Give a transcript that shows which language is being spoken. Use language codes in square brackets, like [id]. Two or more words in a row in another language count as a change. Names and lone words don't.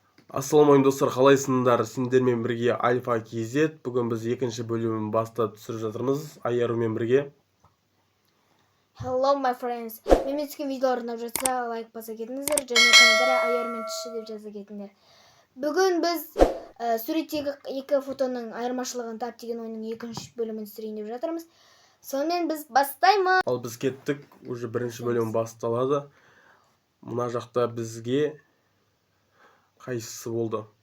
[kk] Ассалаумағалейкум достар, қалайсыңдар? Сендермен бірге Альфа KZ. Бүгін біз екінші бөлімін бастап түсіріп жатырмыз Айярумен бірге. [en] Hello my friends. [kk] Мен түскен видеолар ұнап жатса лайк баса кетіңіздер және комментария Айярумен түсші деп жаза кетіңдер. Бүгін біз суреттегі екі фотоның айырмашылығын тап деген ойынның екінші бөлімін түсірейін деп жатырмыз. Сонымен біз бастаймыз. Ал біз кеттік, уже бірінші бөлім басталады. Мына жақта бізге қайсысы болды?